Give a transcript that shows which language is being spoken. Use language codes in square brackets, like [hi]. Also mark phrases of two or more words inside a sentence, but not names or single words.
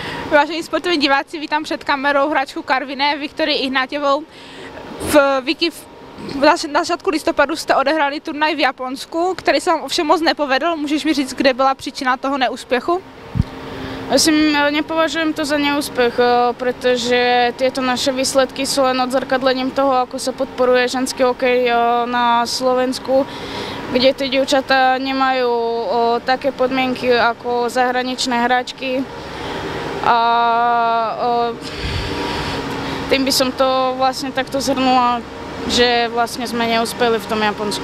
[cs] Vážení sportoví diváci, vítám před kamerou hráčku Karviné Viktorii Ignátěvou. Na začátku listopadu jste odehráli turnaj v Japonsku, který se vám ovšem moc nepovedl. Můžeš mi říct, kde byla příčina toho neúspěchu? [sk] Nepovažujem to za neúspech, pretože tieto naše výsledky sú len odzrkadlením toho, ako sa podporuje ženský hokej na Slovensku, kde tie dievčatá nemajú také podmienky ako zahraničné hráčky. A tým by som to vlastne takto zhrnula, že vlastne sme neúspeli v tom Japonsku.